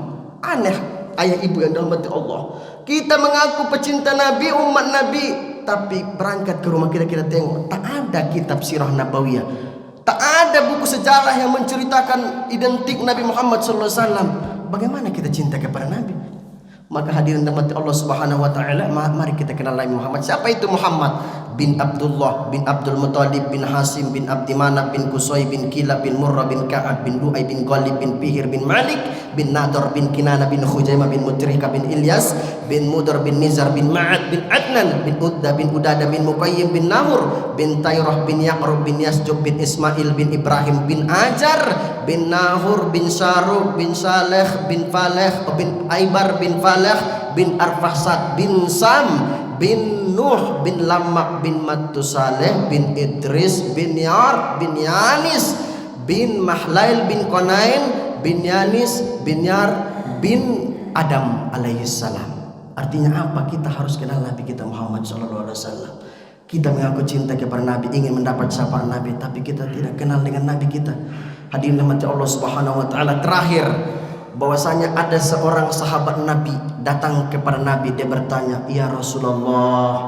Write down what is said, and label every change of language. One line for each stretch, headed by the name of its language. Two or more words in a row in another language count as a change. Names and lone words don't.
Malay: Aneh ayah ibu yang dirahmati Allah. Kita mengaku pecinta Nabi, umat Nabi, tapi berangkat ke rumah kita tengok tak ada kitab
Arabic: سيرة نبوية,
Malay: tak ada buku sejarah yang menceritakan identik Nabi Muhammad SAW. Bagaimana kita cinta kepada Nabi? Maka hadirin rahmati Allah
Arabic: سبحانه وتعالى,
Malay: mari kita kenal Nabi Muhammad. Siapa itu Muhammad? Bin Abdullah bin Abdul Muttalib bin Hasim bin Abdi Manaf bin Qusay bin Kilab bin Murrah bin Ka'ab bin Lu'ay bin Ghalib bin Fihir bin Malik bin Nadar bin Kinana bin Khujaimah bin Mutrika bin Ilyas bin Mudar bin Nizar bin Ma'ad bin Adnan bin Udda bin Udada bin Muqayyim bin Namur bin Tayrah bin Yaqrub bin Yasjub bin Ismail bin Ibrahim bin Ajar bin Nahur bin Syaruk bin Saleh bin Faleh bin Aibar bin Faleh bin Arfahsad bin Sam bin Nuh bin Lamak bin Matusaleh bin Idris bin Yar bin Yanis bin Mahlail bin Qanain bin Yanis bin Yar bin Adam alaihissalam. Artinya apa? Kita harus kenal Nabi kita Muhammad
Arabic: صلى الله عليه وسلم.
Malay: Kita mengaku cinta kepada Nabi, ingin mendapat syafaat Nabi, tapi kita tidak kenal dengan Nabi kita. Hadirin rahmati Allah
Arabic: سبحانه وتعالى.
Malay: Terakhir, bahwasanya ada seorang sahabat Nabi datang kepada Nabi, dia bertanya,
Arabic: "يا رسول الله."